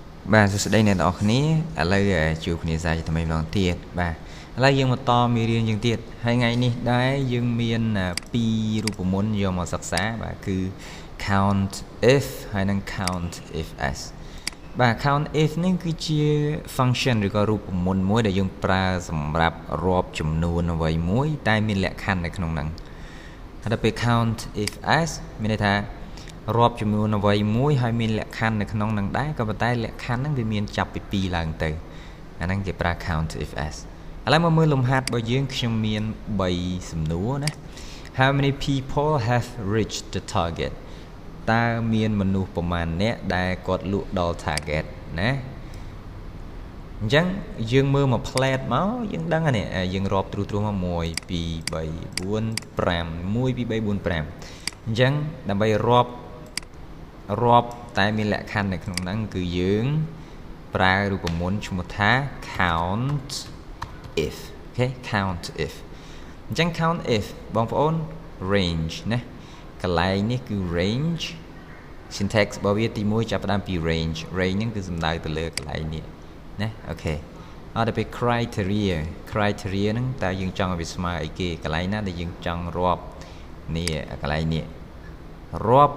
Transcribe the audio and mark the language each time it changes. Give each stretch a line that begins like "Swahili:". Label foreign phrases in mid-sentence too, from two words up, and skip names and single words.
Khmer: បាទសួស្តីអ្នកនរគ្នាឥឡូវជួបគ្នាសាជាថ្មីម្ដងទៀតបាទឥឡូវយើងមកតមេរៀនយើងទៀតហើយថ្ងៃនេះដែរយើងមានពីររូបមន្តយកមកសិក្សាបាទគឺ
English: count if
Khmer: ហើយ និង
English: count if s
Khmer: បាទ
English: count if
Khmer: នេះគឺជា function ឬក៏រូបមន្តមួយដែលយើងប្រើសម្រាប់រាប់ចំនួនអ្វីមួយតែមានលក្ខខណ្ឌនៅក្នុងហ្នឹង ហើយដល់ពេល
English: count if s
Khmer: មានន័យថារាប់ចំនួនអ្វីមួយហើយមានលក្ខខណ្ឌនៅក្នុងនឹងដែរក៏ប៉ុន្តែលក្ខខណ្ឌហ្នឹងវាមានចាប់ពី2ឡើងទៅអាហ្នឹងគេប្រើ
English: count if s
Khmer: ឥឡូវមកមើលលំហាត់របស់យើងខ្ញុំមាន3សំណួរណា
English: How many people have reached the target
Khmer: តើមានមនុស្សប្រមាណអ្នកដែលគាត់លក់ដល់ target ណាអញ្ចឹងយើងមើលមក plate មកយើងដឹងហើយនេះយើងរាប់ត្រួសមក1 2 3 4 5 1 2 3 4 5 អញ្ចឹងដើម្បីរាប់តែមានលក្ខខណ្ឌនៅក្នុងហ្នឹងគឺយើងប្រើរូបមន្តឈ្មោះថា
English: count if
Khmer: អូខេ
English: count if
Khmer: អញ្ចឹង
English: count if
Khmer: បងប្អូន range ណាក ន្លែងនេះគឺ
English: range syntax
Khmer: របស់វាទី1ចាប់ផ្ដើមពី range ហ្នឹងគឺសំដៅទៅលើកន្លែងនេះណាអូខេអត់ទៅពី criteria ហ្នឹងតើយើងចង់ឲ្យវាស្មើអីគេកន្លែងណាដែលយើងចង់រាប់នេះកន្លែងនេះរាប់